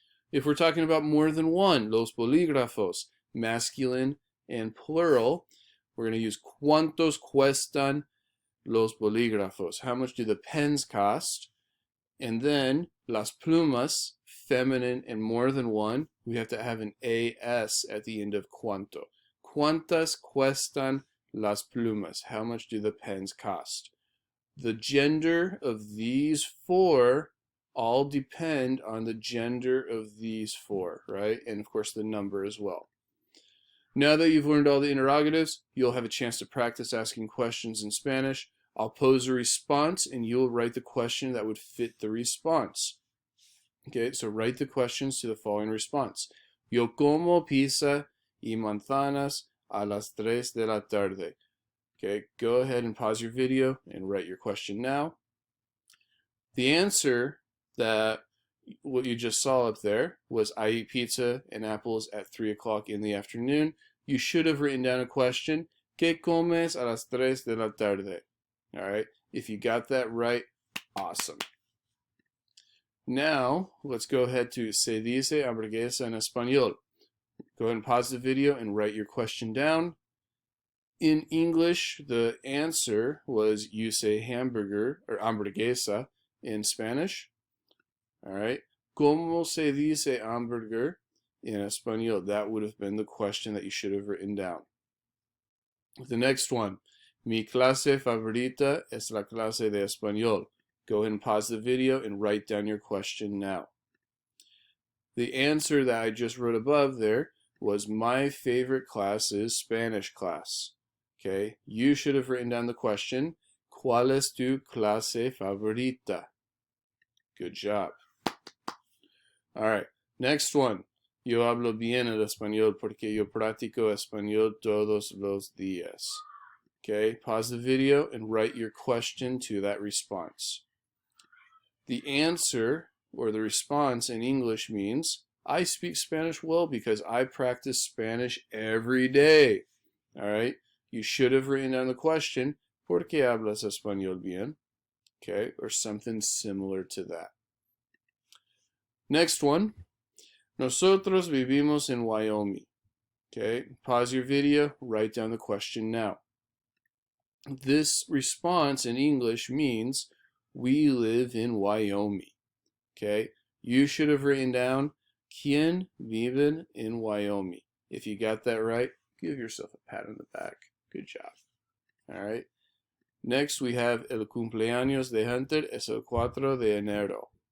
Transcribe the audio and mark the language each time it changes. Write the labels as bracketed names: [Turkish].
[English] If we're talking about more than one, [Spanish] los bolígrafos, [English] masculine and plural, we're going to use [Spanish] ¿cuántos cuestan los bolígrafos? [English] How much do the pens cost? And then [Spanish] las plumas, [English] feminine and more than one, we have to have an AS at the end of cuanto. [Spanish] ¿Cuántas cuestan las plumas? [English] How much do the pens cost? The gender of these four all depend on the gender of these four, right? And of course the number as well. Now that you've learned all the interrogatives, you'll have a chance to practice asking questions in Spanish. I'll pose a response and you'll write the question that would fit the response. Okay, so write the questions to the following response. [Spanish] Yo como pizza y manzanas a las 3 de la tarde. [English] Okay, go ahead and pause your video and write your question now. The answer that what you just saw up there was I eat pizza and apples at 3 o'clock in the afternoon. You should have written down a question. [Spanish] ¿Qué comes a las 3 de la tarde? [English] All right, if you got that right, awesome. Now, let's go ahead to [Spanish] se dice hamburguesa en español. [English] Go ahead and pause the video and write your question down. In English, the answer was you say hamburger or hamburguesa in Spanish. All right. [Spanish] ¿Cómo se dice hamburger en español? [English] That would have been the question that you should have written down. The next one. [Spanish] Mi clase favorita es la clase de español. [English] Go ahead and pause the video and write down your question now. The answer that I just wrote above there was my favorite class is Spanish class. Okay, you should have written down the question, [Spanish] ¿cuál es tu clase favorita? [English] Good job. All right, next one. [Spanish] Yo hablo bien el español porque yo practico español todos los días. [English] Okay, pause the video and write your question to that response. The answer or the response in English means I speak Spanish well because I practice Spanish every day. All right, you should have written down the question, [Spanish] ¿por qué hablas español bien? [English] Okay, or something similar to that. Next one. [Spanish] Nosotros vivimos en Wyoming. [English] Okay, pause your video, write down the question now. This response in English means we live in Wyoming. Okay, you should have written down [Spanish] quien vive en Wyoming. [English] If you got that right, give yourself a pat on the back. Good job. All right. Next we have [Spanish] el cumpleaños de Hunter es el 4 de enero.